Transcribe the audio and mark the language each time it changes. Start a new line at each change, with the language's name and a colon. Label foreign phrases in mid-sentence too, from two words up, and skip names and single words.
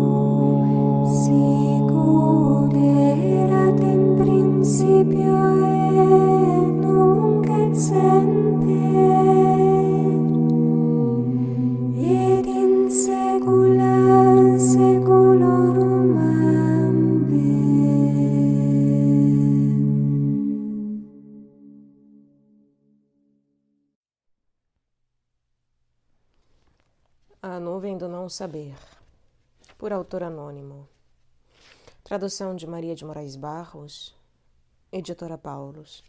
Latin: Sicut erat in principio et nunc et semper, et in saecula saeculorum. Amen.
Portuguese: A Nuvem do Não Saber, por autor anônimo. Tradução de Maria de Moraes Barros, editora Paulus.